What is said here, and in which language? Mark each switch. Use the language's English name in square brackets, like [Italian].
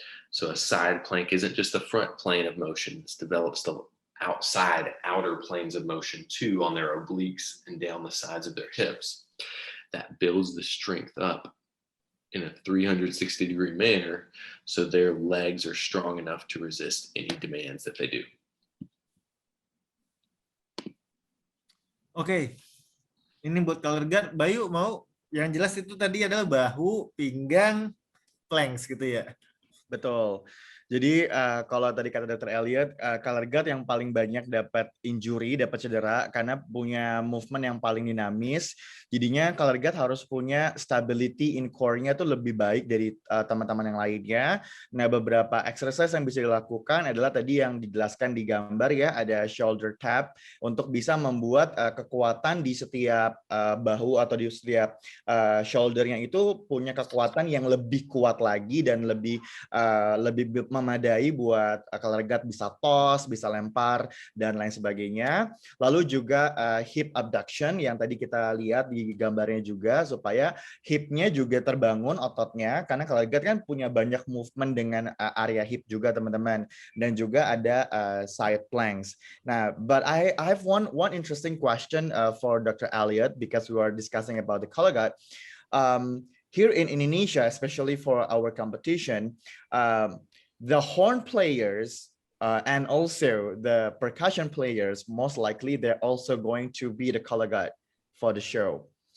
[English] So a side plank isn't just the front plane of motion, it develops the outer planes of motion too on their obliques and down the sides of their hips. That builds the strength up in a 360-degree manner so their legs are strong enough to resist any demands that they do. [Indonesian] Oke, ini buat color guard, Bayu mau yang jelas itu tadi adalah bahu, pinggang, planks gitu ya. Betul. Jadi kalau tadi kata Dr. Elliot, color guard yang paling banyak dapat injury, dapat cedera karena punya movement yang paling dinamis. Jadinya color guard harus punya [English] stability in [Indonesian] core-nya tuh lebih baik dari teman-teman yang lainnya. Nah, beberapa exercise yang bisa dilakukan adalah tadi yang dijelaskan di gambar ya, ada shoulder tap untuk bisa membuat kekuatan di setiap bahu atau di setiap shoulder-nya itu punya kekuatan yang lebih kuat lagi dan lebih memadai buat color guard bisa toss, bisa lempar, dan lain sebagainya. Lalu juga hip abduction yang tadi kita lihat di gambarnya juga, supaya hipnya juga terbangun ototnya, karena color guard kan punya banyak movement dengan area hip juga teman-teman, dan juga ada side planks. [English] Nah, but I have one interesting question for Dr. Elliot because we are discussing about the color guard. Here in Indonesia, especially for our competition, the horn players and also the percussion players, most likely they're also going to be the color guard for the show.